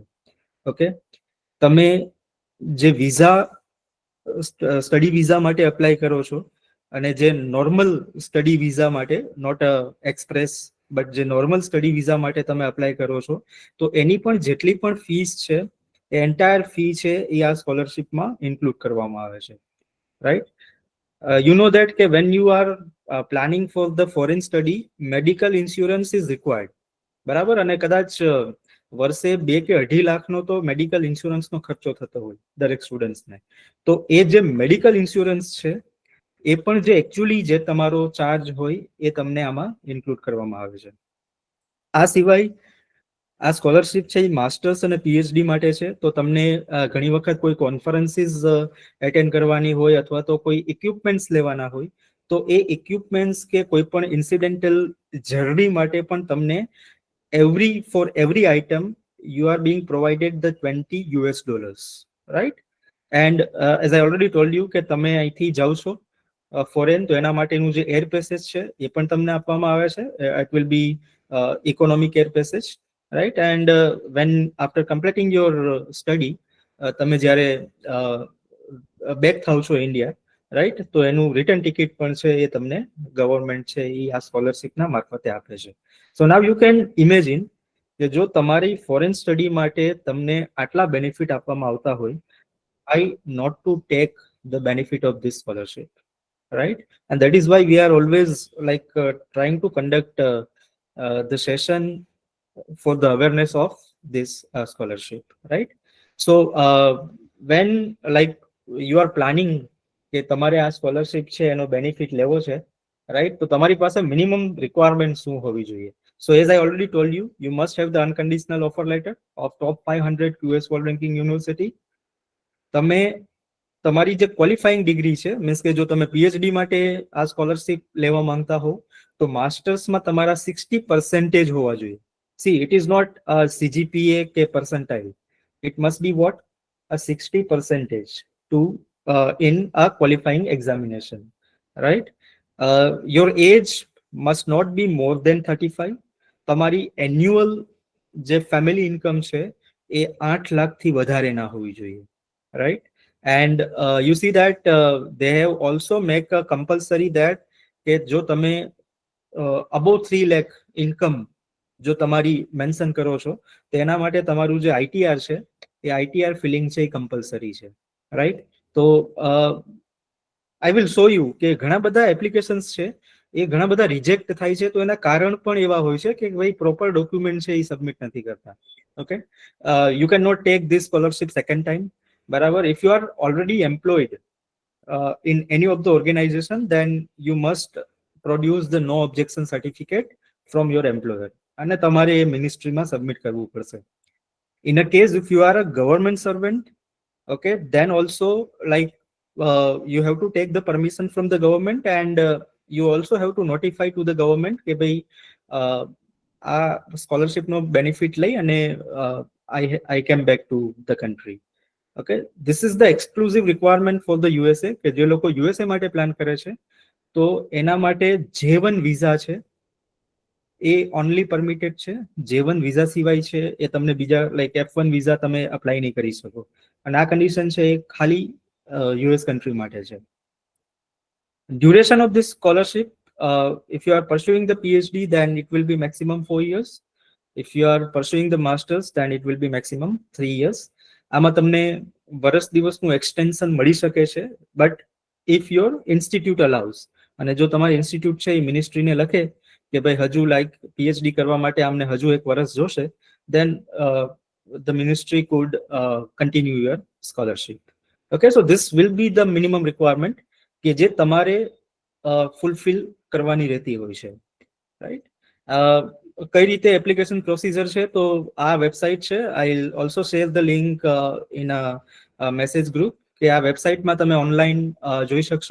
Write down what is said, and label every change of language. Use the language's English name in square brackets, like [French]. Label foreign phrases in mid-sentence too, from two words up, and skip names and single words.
[Gujarati] ઓકે, તમે જે વિઝા, [English] study visa [Gujarati] માટે એપ્લાય કરો છો અને જે [English] normal study visa [Gujarati] માટે, [English] not express but [Gujarati] જે [English] normal study visa [Gujarati] માટે તમે એપ્લાય કરો છો, તો એની પણ જેટલી પણ ફીસ છે એ [English] entire fee [Gujarati] છે એ આ સ્કોલરશિપમાં ઇન્ક્લુડ કરવામાં આવે છે, રાઈટ. [English] You know that કે when you are planning for the foreign study, medical insurance is required, [Gujarati] બરાબર, અને કદાચ વર્ષે 2 કે 2.5 લાખનો તો મેડિકલ ઇન્સ્યોરન્સનો ખર્ચો થતો હોય દરેક સ્ટુડન્ટ્સને. તો એ જે [English] medical insurance [Gujarati] છે એ પણ જે એકચ્યુઅલી જે તમારો ચાર્જ હોય એ તમને આમાં ઇન્ક્લુડ કરવામાં આવે છે. આ સિવાય આ સ્કોલરશિપ છે એ માસ્ટર્સ અને પીએચડી માટે છે. તો તમને ઘણી વખત કોઈ કોન્ફરન્સીસ એટેન્ડ કરવાની હોય અથવા તો કોઈ ઇક્વિપમેન્ટ્સ લેવાના હોય, તો એ ઇક્વિપમેન્ટ્સ કે કોઈ પણ ઇન્સિડેન્ટલ જર્ની માટે પણ તમને [English] for every item you are being provided the $20, right. And as I already told you [Gujarati] કે તમે અહીંથી જાઓ છો ફોરેન, તો એના માટેનું જે [English] air passage [Gujarati] છે એ પણ તમને આપવામાં આવે છે. [English] It will be economic air passage, right. And when after completing your study, [Gujarati] તમે જ્યારે બેક થાવ છો ઇન્ડિયા, રાઈટ, તો એનું [English] return ticket [Gujarati] પણ છે એ તમને ગવર્મેન્ટ છે એ આ સ્કોલરશિપના મારફતે આપે છે. [English] so now you can imagine [Gujarati] કે જો તમારી [English] foreign study [Gujarati] માટે તમને આટલા બેનિફિટ આપવામાં આવતા હોય, [English] why not to take the benefit of this scholarship, right. And that is why we are always like trying to conduct the session for the awareness of this scholarship, right. So when like you are planning [Gujarati] કે તમારે આ સ્કોલરશિપ છે એનો બેનિફિટ લેવો છે, રાઈટ, તો તમારી પાસે [English] minimum requirement [Gujarati] શું હોવી જોઈએ? [English] So as I already told you, you must have the unconditional offer letter of top 500 QS world ranking university. [Gujarati] તમે તમારી જે [English] qualifying degree [Gujarati] છે, મીન્સ કે જો તમે પીએચડી માટે આ સ્કોલરશિપ લેવા માંગતા હો તો માસ્ટર્સમાં તમારા 60% હોવા જોઈએ. [English] See, it is not a CGPA કે percentile. It must be what? A 60% to in a qualifying examination, right. Your age must not be more than 35. [Gujarati] તમારી એન્યુઅલ જે [English] family income [Gujarati] છે એ 8 લાખથી વધારે ના હોવી જોઈએ, [English] right. And you see that they have also make a compulsory that [Gujarati] કે જો તમે [English] above 3 lakh [Gujarati] ઇન્કમ જો તમારી મેન્શન કરો છો તો એના માટે તમારું જે આઈટીઆર છે એ [English] ITR filing [Gujarati] છે એ કમ્પલસરી છે, રાઈટ. તો [English] I will show you [Gujarati] કે ઘણા બધા એપ્લિકેશન્સ છે એ ઘણા બધા રિજેક્ટ થાય છે, તો એના કારણ પણ એવા હોય છે કે ભાઈ [English] proper document [Gujarati] છે એ સબમિટ નથી કરતા. [English] okay, you can not take this scholarship second time, બરાબર. if you are already employed in any of the organization, then you must produce the no objection certificate from your employer [Gujarati] અને તમારે એ મિનિસ્ટ્રીમાં સબમિટ કરવું પડશે. [English] In a case if you are a government servant, okay, then also like you have to take the permission from the government and you also have to notify to the government [Gujarati] કે ભાઈ આ સ્કોલરશિપ નો બેનિફિટ લઈ અને [English] I came back to the country. Okay, this is the exclusive requirement for the USA [Gujarati] કે જે લોકો USA માટે પ્લાન કરે છે તો એના માટે J1 વિઝા છે એ [English] only permitted [Gujarati] છે. J1 વિઝા સિવાય છે એ તમને બીજા લાઈક F1 વિઝા તમે અપ્લાય નહીં કરી શકો. અને આ કન્ડિશન છે એ ખાલી [English] US country [Gujarati] માટે છે. [English] Duration of this scholarship, if you are pursuing the PhD, then it will be maximum 4 years. If you are pursuing the masters, then it will be maximum 3 years. [Gujarati] આમાં તમને વર્ષ દિવસનું એક્સટેન્શન મળી શકે છે, [English] but if your institute allows, [Gujarati] અને જો તમારી ઇન્સ્ટિટ્યૂટ છે એ મિનિસ્ટ્રીને લખે કે ભાઈ હજુ લાઈક પીએચડી કરવા માટે અમને હજુ એક વર્ષ જોશે, [English] then the ministry could continue your scholarship. Okay, so this will be the minimum requirement [Gujarati] કે જે તમારે ફૂલફિલ કરવાની રહેતી હોય છે, રાઈટ. કઈ રીતે [English] application procedure [Gujarati] છે, તો આ વેબસાઇટ છે. [English] I will also share the link in a message group, [Gujarati] કે આ વેબસાઇટમાં તમે ઓનલાઈન જોઈ શકશો.